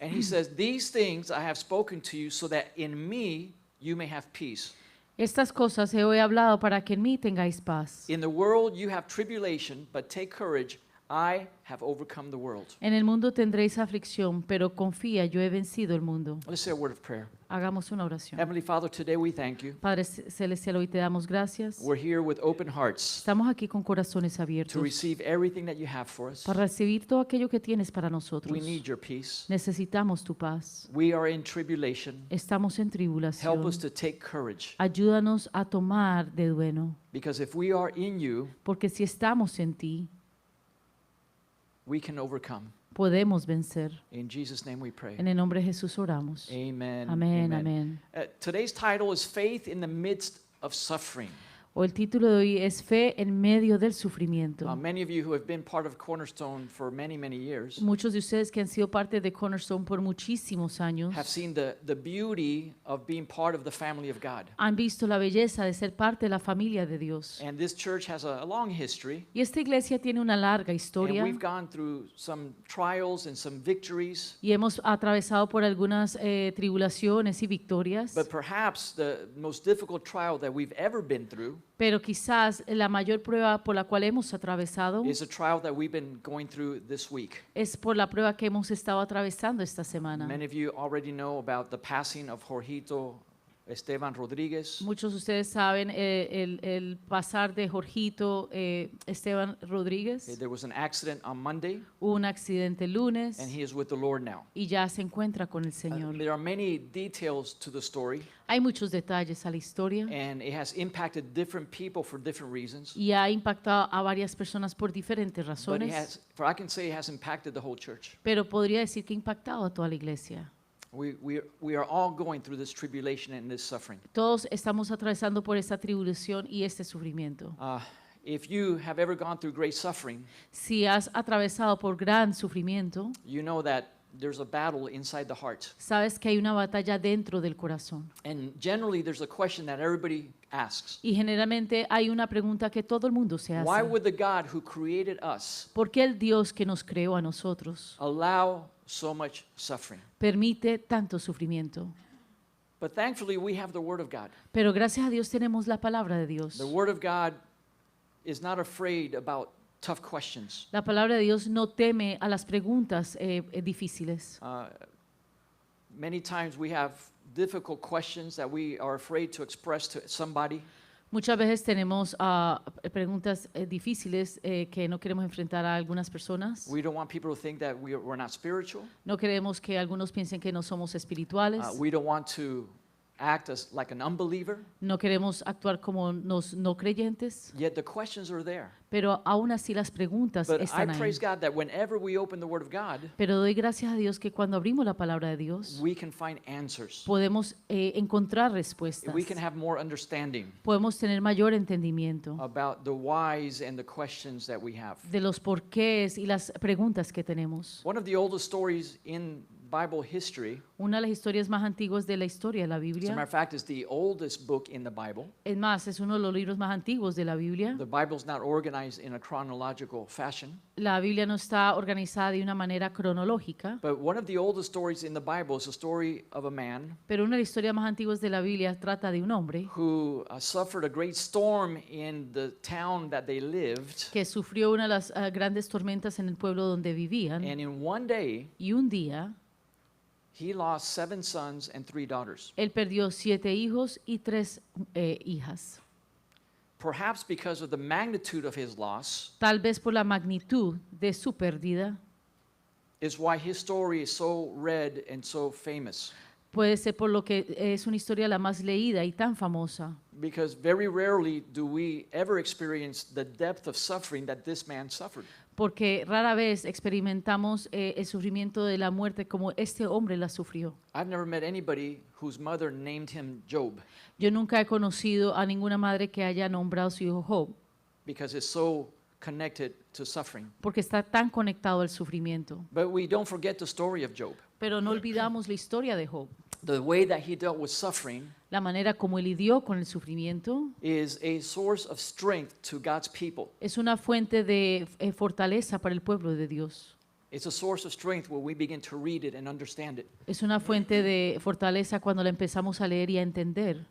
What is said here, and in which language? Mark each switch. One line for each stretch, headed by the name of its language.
English: And he says, "These things I have spoken to you so that in me you may have peace.
Spanish: Estas cosas he hoy hablado para que en mí tengáis paz.
English: In the world you have tribulation, but take courage, I have overcome the world."
Spanish: En el mundo tendréis aflicción, pero confía, yo he vencido el mundo.
English: Let's say a word of prayer.
Spanish: Hagamos una oración.
English: Heavenly Father, today we thank you.
Spanish: Padre Celestial, hoy te damos gracias.
English: We're here with open hearts
Spanish: Estamos aquí con corazones
English: to
Spanish: abiertos
English: receive everything that you have for us.
Spanish: para recibir todo aquello que tienes para nosotros.
English: We need your peace.
Spanish: Necesitamos tu paz.
English: We are in tribulation.
Spanish: Estamos en
English: Help
Spanish: tribulación.
English: us to take courage,
Spanish: Ayúdanos a tomar de bueno,
English: because if we are in you,
Spanish: porque si estamos en ti,
English: we can overcome.
Spanish: podemos vencer.
English: In Jesus' name we pray.
Spanish: En el nombre de Jesús oramos.
English: Amen.
Spanish: Amén, amén.
English: Today's title is Faith in the Midst of Suffering.
Spanish: O el título de hoy es Fe en medio del sufrimiento.
English: Many of you who have been part of Cornerstone for many, many years
Spanish: Muchos de ustedes que han sido parte de Cornerstone por muchísimos años
English: have seen the beauty of being part of the family of God.
Spanish: han visto la belleza de ser parte de la familia de Dios.
English: And this church has a long history.
Spanish: Y esta iglesia tiene una larga
English: And
Spanish: historia
English: we've gone through some trials and some victories.
Spanish: y hemos atravesado por algunas tribulaciones y victorias,
English: But perhaps the most difficult trial that we've ever been through
Spanish: pero quizás la mayor prueba por la cual hemos atravesado
English: is a trial that we've been going through this week.
Spanish: es por la prueba que hemos estado atravesando esta semana.
English: Many of you already know about the passing of Jorgito Esteban Rodríguez.
Spanish: Muchos de ustedes saben el pasar de Jorgito Esteban Rodríguez.
English: There was an accident on Monday,
Spanish: Hubo un accidente el lunes
English: and he is with the Lord now.
Spanish: y ya se encuentra con el Señor.
English: There are many details to the story,
Spanish: Hay muchos detalles a la historia
English: and it has impacted different people for different reasons.
Spanish: y ha impactado a varias personas por diferentes
English: But
Spanish: razones,
English: I can say it has impacted the whole church.
Spanish: pero podría decir que ha impactado a toda la iglesia.
English: We are all going through this tribulation and this suffering.
Spanish: Todos estamos atravesando por esta tribulación y este sufrimiento.
English: If you have ever gone through great suffering,
Spanish: Si has atravesado por gran sufrimiento,
English: you know that there's a battle inside the heart.
Spanish: sabes que hay una batalla dentro del corazón.
English: And generally, there's a question that everybody asks.
Spanish: Y generalmente hay una pregunta que todo el mundo se
English: Why
Spanish: hace.
English: would the God who created us
Spanish: ¿Por qué el Dios que nos creó a nosotros
English: allow so much suffering?
Spanish: permite tanto sufrimiento?
English: But thankfully, we have the Word of God.
Spanish: Pero gracias a Dios tenemos la palabra de Dios.
English: The Word of God is not afraid about tough questions.
Spanish: La palabra de Dios no teme a las preguntas difíciles.
English: Many times we have difficult questions that we are afraid to express to somebody.
Spanish: Muchas veces tenemos preguntas difíciles que no queremos enfrentar a algunas personas.
English: We don't want people to think that we're not spiritual.
Spanish: No queremos que algunos piensen que no somos espirituales.
English: We don't want to act as like an unbeliever.
Spanish: No queremos actuar como los no creyentes.
English: Yet the questions are there.
Spanish: Pero aún así las preguntas
English: But I
Spanish: están ahí.
English: praise God that whenever we open the Word of God,
Spanish: Pero doy gracias a Dios que cuando abrimos la palabra de Dios
English: we can find answers.
Spanish: podemos encontrar respuestas.
English: We can have more understanding
Spanish: Podemos tener mayor entendimiento
English: about the whys and the questions that we have.
Spanish: de los porqués y las preguntas que tenemos.
English: One of the oldest stories in Bible history,
Spanish: Una de las historias más antiguas de la historia de la
English: as a matter
Spanish: Biblia,
English: of fact, is the oldest book in the Bible.
Spanish: es más, es uno de los libros más antiguos de la Biblia.
English: The Bible's not organized in a chronological fashion,
Spanish: La Biblia no está organizada de una manera cronológica,
English: but one of the oldest stories in the Bible is a story of a man
Spanish: pero una de las historias más antiguas de la Biblia trata de un hombre
English: who suffered a great storm in the town that they lived,
Spanish: que sufrió una de las grandes tormentas en el pueblo donde vivían,
English: and in one day
Spanish: y un día
English: he lost 7 sons and 3 daughters.
Spanish: él perdió 7 hijos y 3 hijas.
English: Perhaps because of the magnitude of his loss
Spanish: Tal vez por la magnitud de su pérdida,
English: is why his story is so read and so famous.
Spanish: puede ser por lo que es una historia la más leída y tan famosa,
English: Because very rarely do we ever experience the depth of suffering that this man suffered.
Spanish: porque rara vez experimentamos el sufrimiento de la muerte como este hombre la sufrió.
English: I've never met anybody whose mother named him Job
Spanish: Yo nunca he conocido a ninguna madre que haya nombrado a su hijo Job,
English: because it's so connected to suffering.
Spanish: porque está tan conectado al sufrimiento.
English: But we don't forget the story of Job.
Spanish: Pero no olvidamos la historia de Job.
English: The way that he dealt with suffering
Spanish: La manera como él lidió con el sufrimiento
English: is a source of strength to God's people.
Spanish: es una fuente de fortaleza para el pueblo de Dios.
English: It's a source of strength when we begin to read it and understand it.
Spanish: Es una fuente de fortaleza cuando la empezamos a leer y a entender.